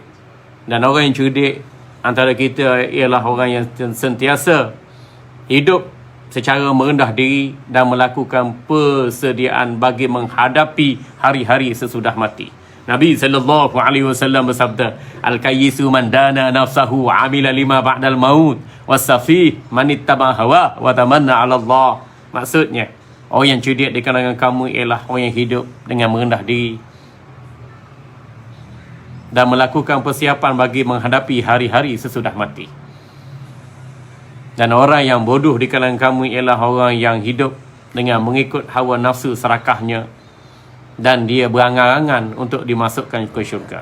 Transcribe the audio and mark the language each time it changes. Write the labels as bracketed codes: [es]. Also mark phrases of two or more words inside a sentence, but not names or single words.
[ms] Dan orang yang cerdik antara kita ialah orang yang sentiasa hidup secara merendah diri dan melakukan persediaan bagi menghadapi hari-hari sesudah mati. Nabi SAW bersabda, [ar] الكيس من دان نفسه وعمل لما بعد الموت والسفيه من اتبع هواه وتمنى على الله. [ms] Maksudnya, orang yang cerdik di kalangan kamu ialah orang yang hidup dengan merendah diri dan melakukan persiapan bagi menghadapi hari-hari sesudah mati. Dan orang yang bodoh di kalangan kamu ialah orang yang hidup dengan mengikut hawa nafsu serakahnya dan dia berangan-angan untuk dimasukkan ke syurga.